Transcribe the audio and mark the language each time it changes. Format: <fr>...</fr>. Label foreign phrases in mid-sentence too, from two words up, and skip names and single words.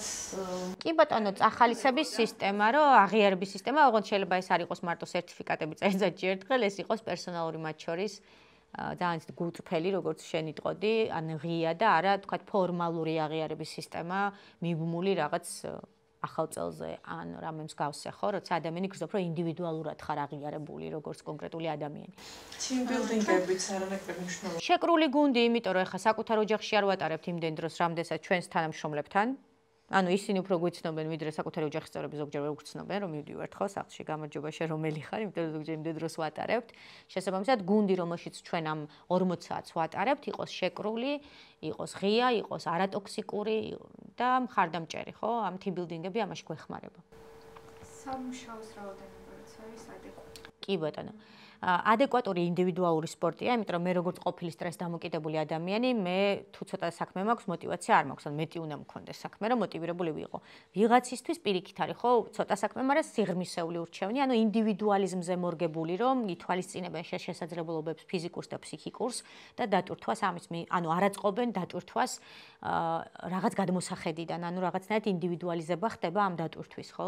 <ka>კი ბატონო, წახალისების სისტემა, რომ აღიარების სისტემა, ოღონდ შეიძლება ეს არ იყოს მარტო სერტიფიკატები წელიწადში ერთხელ, ეს იყოს პერსონალური მათ შორის ძალიან გულწრფელი, როგორც შენ იტყოდი, ან ღია და არა, თქვათ, ფორმალური აღიარების სისტემა, მიბმული რაღაც ახალ წელზე ან რამე მსგავსზე, ხო, როცა ადამიანი გრძნობს, რომ ინდივიდუალურად ხარ აღიარებული, როგორც კონკრეტული ადამიანი.</ka> <en>Team building-</en> <ka>ებიც არანაკლებ მნიშვნელოვანია. შეკრული გუნდი, იმიტომ რომ ეხლა საკუთარ ოჯახში არ ვატარებთ იმდენ დროს, რამდენსაც ჩვენს თანამშრომლებთან. ანუ ისინი უფრო გვიცნობენ, ვიდრე საკუთარი ოჯახის წევრები ზოგჯერ ვერ გვცნობენ, რომ მივდივართ ხო სახლში, გამარჯობა შენ რომელი ხარ, იმიტომ რომ ზოგჯერ იმდენ დროს ვატარებთ. შესაბამისად, გუნდი, რომელშიც ჩვენ ამ 40 საათს ვატარებთ, იყოს შეკრული, იყოს ღია, იყოს არატოქსიკური და მხარდამჭერი, ხო? ამ</ka> <en>team building-</en> <ka>ები ამაში გვეხმარება. სამუშაოს რაოდენობა რაც არის ადეკვატური. კი ბატონო. ადეკვატური ინდივიდუალური სპორტია, იმიტომ რომ მე როგორც ყოფილი სტრეს დამოკიდებული ადამიანი, მე თუ ცოტა საქმე მაქვს, мотиваცია არ მაქვს, ან მეტი უნდა მქონდეს საქმე, რომ мотивირებული ვიყო. ვიღაცისთვის პირიქით არის, ხო, ცოტა საქმე, მაგრამ სიღრმისეული ურჩევნია, ანუ ინდივიდუალიზმზე მორგებული, რომ ითვალისწინებენ შესაძლებლობებს ფიზიკურს და ფსიქიკურს და დატვირთვას ამის, ანუ არაწყობენ დატვირთვას რაღაც გადმოსახედიდან, ანუ რაღაცნაირად ინდივიდუალიზება ხდება ამ დატვირთვის, ხო?</ka>